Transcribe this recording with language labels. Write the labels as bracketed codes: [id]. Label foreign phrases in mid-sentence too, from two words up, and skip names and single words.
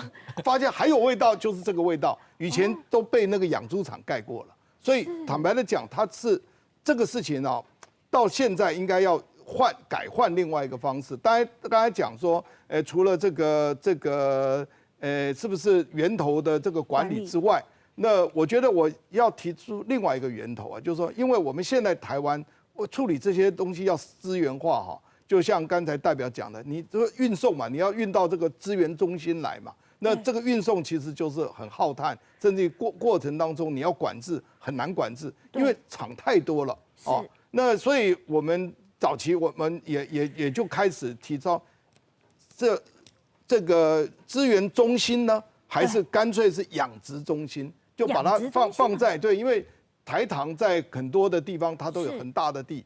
[zh] 發現還有味道，就是這個味道，以前都被那個養豬場蓋過了，所以坦白的講，它是這個事情啊，到現在應該要改換另外一個方式。當然剛才講說，除了這個是不是源頭的這個管理之外，那我覺得我要提出另外一個源頭啊，就是說，因為我們現在台灣處理這些東西要資源化哈， 就像刚才代表讲的，你这个运送嘛，你要运到这个资源中心来嘛，那这个运送其实就是很耗炭，甚至过程当中你要管制很难管制，因为厂太多了哦。那所以我们早期我们也就开始提倡这个资源中心呢，还是干脆是养殖中心，就把它放在对，因为台糖在很多的地方它都有很大的地。